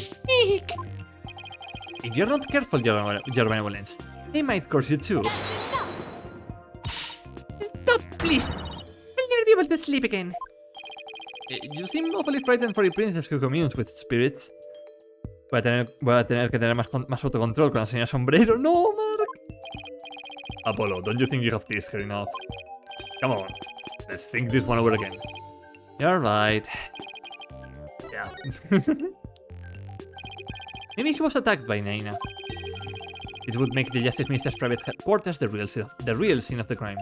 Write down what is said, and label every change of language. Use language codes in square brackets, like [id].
[en] Eek! If you're not careful, Your Benevolence, they might curse you too. Stop, please! I'll never be able to sleep again. You seem awfully frightened for a princess who communes with spirits. [es] Voy a tener que tener más autocontrol con la señora Sombrero. [en] No, Mark. Apollo, don't you think you have teased her enough? Come on, let's think this one over again. You're right. Yeah. Maybe he was attacked by Naina. It would make the Justice Minister's private headquarters the real scene of the crime.